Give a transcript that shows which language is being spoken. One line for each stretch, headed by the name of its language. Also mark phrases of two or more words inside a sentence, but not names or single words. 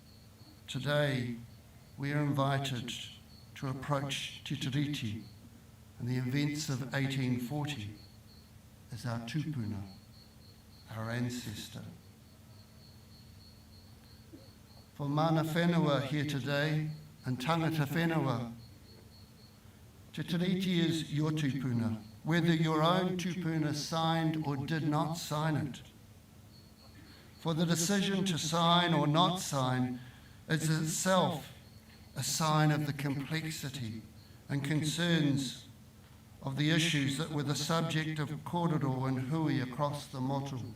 English: Today, we are invited to approach Te Tiriti and the events of 1840 as our tupuna, our ancestor. For
Māori: mana whenua
English: here today, and
Māori: tangata whenua,
English: Te Tiriti is your tupuna, whether your own tupuna signed or did not sign it. For the decision to sign or not sign is itself a sign of the complexity and concerns of the issues that were the subject of kororo and hui across the motu.